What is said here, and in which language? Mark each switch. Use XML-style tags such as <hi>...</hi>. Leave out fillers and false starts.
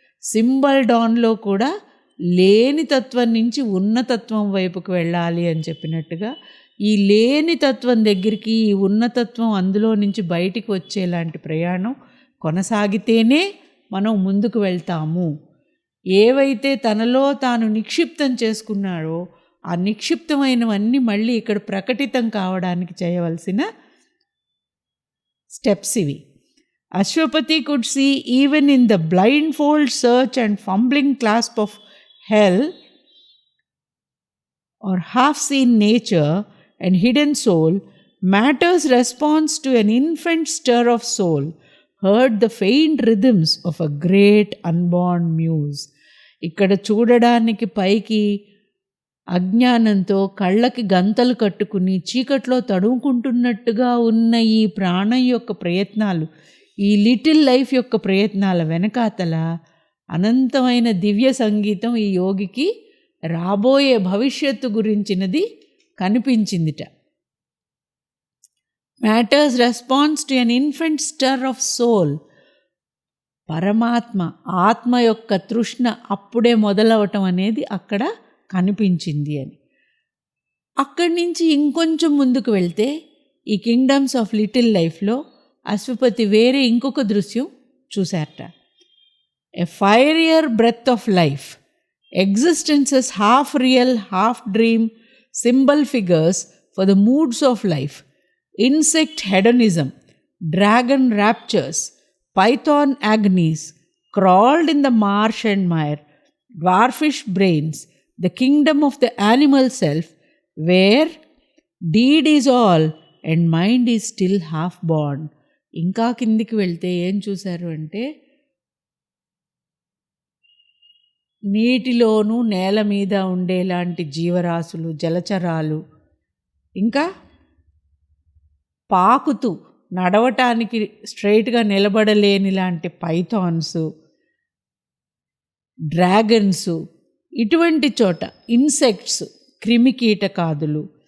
<te>Symbol డాన్లో కూడా లేని తత్వం నుంచి ఉన్నతత్వం వైపుకు వెళ్ళాలి అని చెప్పినట్టుగా ఈ లేని తత్వం దగ్గరికి ఈ ఉన్నతత్వం అందులో నుంచి బయటికి వచ్చేలాంటి ప్రయాణం కొనసాగితేనే మనం ముందుకు వెళ్తాము. ఏవైతే తనలో తాను నిక్షిప్తం చేసుకున్నాడో ఆ నిక్షిప్తమైనవన్నీ మళ్ళీ ఇక్కడ ప్రకటితం కావడానికి చేయవలసిన స్టెప్స్ ఇవి.</te> <en>Ashwapati could see even in the blind fold search and fumbling clasp of hell or half-seen nature and hidden soul, matter's response to an infant stir of soul heard the faint rhythms of a great unborn muse.</en> <te>ఇక్కడ చూడడానికి పైకి అజ్ఞానంతో కళ్ళకి గంతలు కట్టుకుని చీకట్లో తడుముకుంటున్నట్టుగా ఉన్న ఈ ప్రాణం యొక్క ప్రయత్నాలు, ఈ లిటిల్ లైఫ్ యొక్క ప్రయత్నాల వెనకాతల అనంతమైన దివ్య సంగీతం ఈ యోగికి రాబోయే భవిష్యత్తు గురించినది కనిపించిందిట.</te> <en>Matters response to an infant stir of soul.</en> <te>పరమాత్మ, ఆత్మ యొక్క తృష్ణ అప్పుడే మొదలవటం అనేది అక్కడ కనిపించింది అని. అక్కడి నుంచి ఇంకొంచెం ముందుకు వెళ్తే ఈ</te> <en>kingdoms of little లైఫ్లో</en> <te>అశ్వపతి వేరే ఇంకొక దృశ్యం చూశారట.</te> <en>A fiery breath of life, existence's half real, half dream symbol figures for the moods of life, insect hedonism, dragon raptures, python agonies, crawled in the marsh and mire, dwarfish brains, the kingdom of the animal self, where deed is all and mind is still half born.</en> <te>ఇంకా కిందికి వెళ్తే ఏం చూశారు అంటే నీటిలోనూ నేల మీద ఉండేలాంటి జీవరాశులు, జలచరాలు, ఇంకా పాకుతూ నడవటానికి స్ట్రైట్గా నిలబడలేని లాంటి పైథాన్స్, డ్రాగన్స్, ఇటువంటి చోట ఇన్సెక్ట్స్, క్రిమికీటకాదులు,</te>